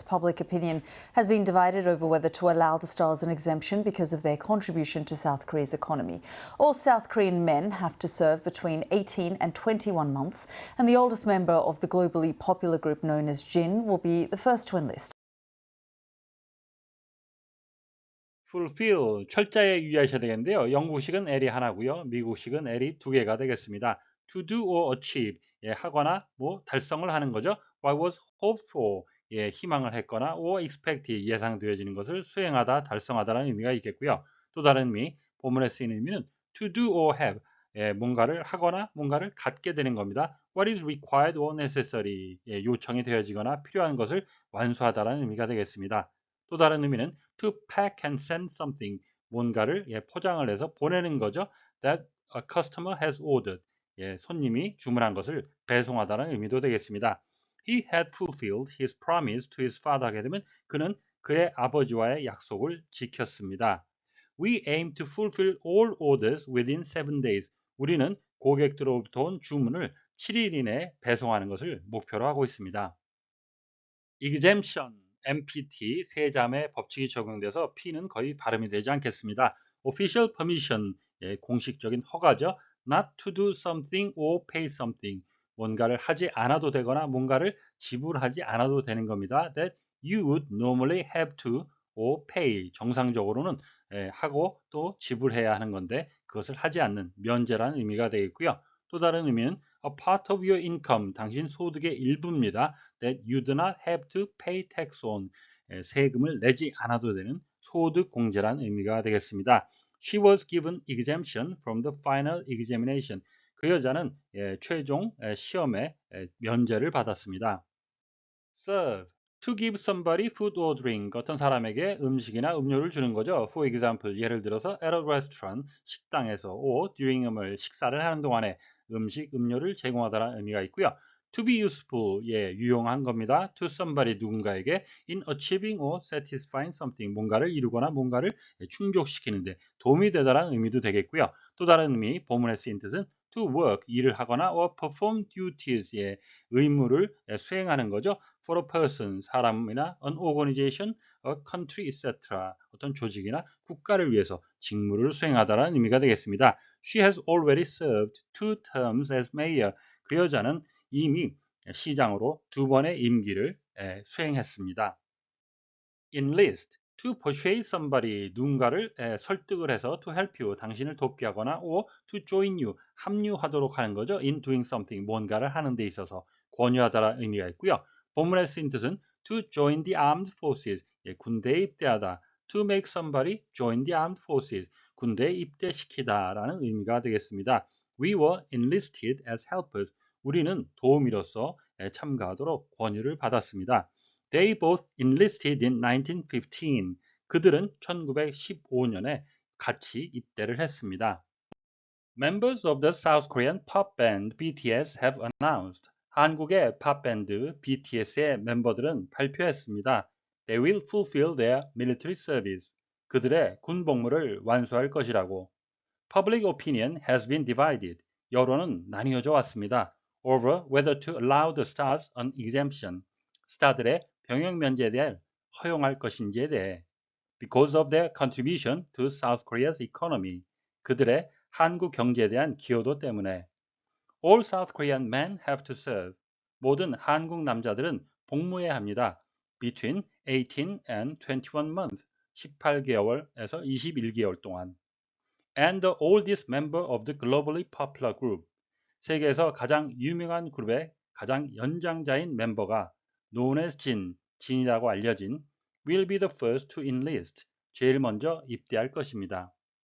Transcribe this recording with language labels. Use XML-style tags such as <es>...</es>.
<en>Public opinion has been divided over whether to allow the stars an exemption because of their contribution to South Korea's economy. All South Korean men have to serve between 18 and 21 months, and the oldest member of the globally popular group known as Jin will be the first to enlist.</en> <ko>fulfill, 철자에 유의하셔야 되겠는데요. 영국식은 L이 하나고요. 미국식은 L이 두 개가 되겠습니다.</ko> <en>to do or achieve,</en> <ko>하거나 달성을 하는 거죠.</ko> <en>What was hoped for,</en> <ko>희망을 했거나</ko> <en>or expected,</en> <ko>예상되어지는 것을 수행하다, 달성하다라는 의미가 있겠고요. 또 다른 의미, 본문에 쓰이는 의미는</ko> <en>to do or have,</en> <ko>뭔가를 하거나 뭔가를 갖게 되는 겁니다.</ko> <en>What is required or necessary,</en> <ko>요청이 되어지거나 필요한 것을 완수하다라는 의미가 되겠습니다. 또 다른 의미는</ko> <en>to pack and send something,</en> <ko>뭔가를 포장을 해서 보내는 거죠.</ko> <en>That a customer has ordered,</en> <ko>손님이 주문한 것을 배송하다는 의미도 되겠습니다.</ko> <en>He had fulfilled his promise to his father,</en> <ko>하게 되면 그는 그의 아버지와의 약속을 지켰습니다.</ko> <en>We aim to fulfill all orders within 7 days.</en> <ko>우리는 고객들로부터 온 주문을 7일 이내에 배송하는 것을 목표로 하고 있습니다. exemption, MPT, 세 자매 법칙이 적용돼서 P는 거의 발음이 되지 않겠습니다.</ko> <en>official permission,</en> <ko>공식적인 허가죠.</ko> <en>not to do something or pay something,</en> <ko>뭔가를 하지 않아도 되거나 뭔가를 지불하지 않아도 되는 겁니다.</ko> <en>that you would normally have to or pay,</en> <ko>정상적으로는 하고 또 지불해야 하는 건데 그것을 하지 않는 면제라는 의미가 되겠고요. 또 다른 의미는</ko> <en>a part of your income,</en> <ko>당신 소득의 일부입니다.</ko> <en>that you do not have to pay tax on,</en> <ko>세금을 내지 않아도 되는 소득 공제라는 의미가 되겠습니다.</ko> <en>She was given exemption from the final examination.</en> <ko>그 여자는 최종 시험에 면제를 받았습니다.</ko> <en>serve, to give somebody food or drink,</en> <ko>어떤 사람에게 음식이나 음료를 주는 거죠.</ko> <en>For example,</en> <ko>예를 들어서</ko> <en>at a restaurant,</en> <ko>식당에서</ko> <en>or during a meal,</en> <ko>식사를 하는 동안에 음식, 음료를 제공하다라는 의미가 있고요. to be useful, 유용한 겁니다.</ko> <en>to somebody,</en> <ko>누군가에게</ko> <en>in achieving or satisfying something,</en> <ko>뭔가를 이루거나 뭔가를 충족시키는데 도움이 되다라는 의미도 되겠고요. 또 다른 의미, 본문에 쓰인 뜻은</ko> <en>to work,</en> <ko>일을 하거나</ko> <en>or perform duties,</en> <ko>의무를 수행하는 거죠.</ko> <en>for a person,</en> <ko>사람이나</ko> <en>an organization, a country, etc.</en> <ko>어떤 조직이나 국가를 위해서 직무를 수행하다라는 의미가 되겠습니다.</ko> <en>She has already served 2 terms as mayor.</en> <ko>그 여자는 이미 시장으로 2번의 임기를 수행했습니다.</ko> <en>enlist, to persuade somebody,</en> <ko>누군가를 설득을 해서</ko> <en>to help you,</en> <ko>당신을 돕게 하거나</ko> <en>or to join you,</en> <ko>합류하도록 하는 거죠.</ko> <en>in doing something,</en> <ko>뭔가를 하는 데 있어서 권유하다라는 의미가 있고요. 본문에 쓰인 뜻은</ko> <en>to join the armed forces,</en> <ko>군대에 입대하다.</ko> <en>to make somebody join the armed forces,</en> <ko>군대에 입대시키다라는 의미가 되겠습니다.</ko> <en>We were enlisted as helpers,</en> <ko>우리는 도우미로서 참가하도록 권유를 받았습니다.</ko> <en>They both enlisted in 1915.</en> <ko>그들은 1915년에 같이 입대를 했습니다.</ko> <en>Members of the South Korean pop band BTS have announced.</en> <ko>한국의 팝밴드 BTS의 멤버들은 발표했습니다.</ko> <en>They will fulfill their military service.</en> <ko>그들의 군 복무를 완수할 것이라고.</ko> <en>Public opinion has been divided.</en> <ko>여론은 나뉘어져 왔습니다.</ko> <en>Over whether to allow the stars an exemption.</en> <ko>스타들의 병역 면제에 대해 허용할 것인지에 대해</ko> <en>because of their contribution to South Korea's economy,</en> <ko>그들의 한국 경제에 대한 기여도 때문에</ko> <en>all South Korean men have to serve,</en> <ko>모든 한국 남자들은 복무해야 합니다.</ko> <en>between 18 and 21 months,</en> <ko>18개월에서 21개월 동안</ko> <en>and the oldest member of the globally popular group,</en> <ko>세계에서 가장 유명한 그룹의 가장 연장자인 멤버가</ko> <en>known as</en> <ko>진이라고 알려진</ko> <en>will be the first to enlist,</en> <ko>제일 먼저 입대할 것입니다.</ko>